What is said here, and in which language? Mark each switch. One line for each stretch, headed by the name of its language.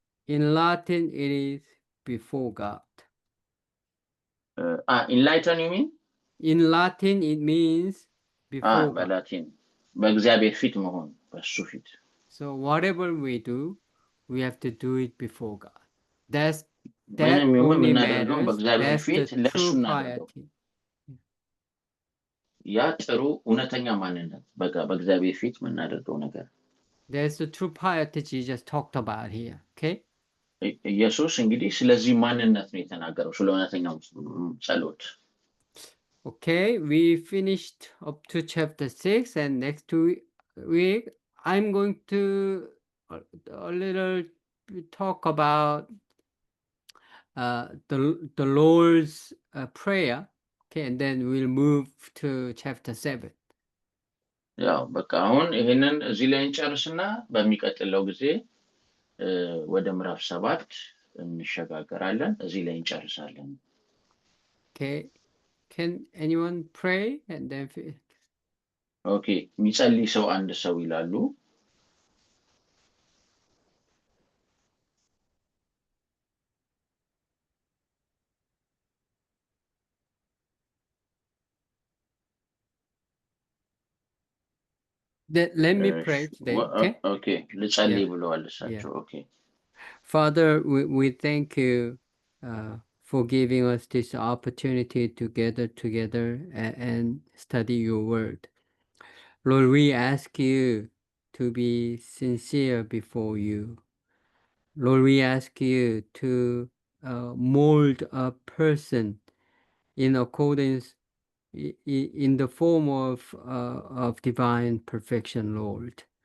English: In Latin it is before God. Enlighten you mean? In Latin it means before God.
Amharic: በላቲን በእግዚአብሔር ፊት መሆን በሱ ፊት።
English: So whatever we do, we have to do it before God. That only matters. That's the true piety.
Amharic: ያ ጥሩ እውነተኛ ማንነት በእግዚአብሔር ፊት የምናደርገው ነገር።
English: There's the true piety Jesus talked about here. Okay?
Amharic: ኢየሱስ እንግዲህ ስለዚህ ማንነት ነው የተናገረው፣ ስለ እውነተኛው ጸሎት።
English: Okay, we finished up to chapter 6, and next week I'm going to a little talk about the Lord's Prayer. Okay, and then we'll move to chapter 7.
Amharic: ያው በቃ አሁን ይሄንን እዚህ ላይ እንጨርስና በሚቀጥለው ጊዜ ወደ ምዕራፍ 7 እንሸጋገራለን። እዚህ ላይ እንጨርሳለን።
English: Okay, can anyone pray and then?
Amharic: Okay, የሚጸልይ ሰው አንድ ሰው ይላሉ።
English: Let me pray today.
Amharic: Okay, ልጸልይ ብለዋል እሳቸው። Okay.
English: Father, we thank you for giving us this opportunity to gather together and study your word. Lord, we ask you to be sincere before you. Lord, we ask you to mold a person in accordance, in the form of divine perfection, Lord.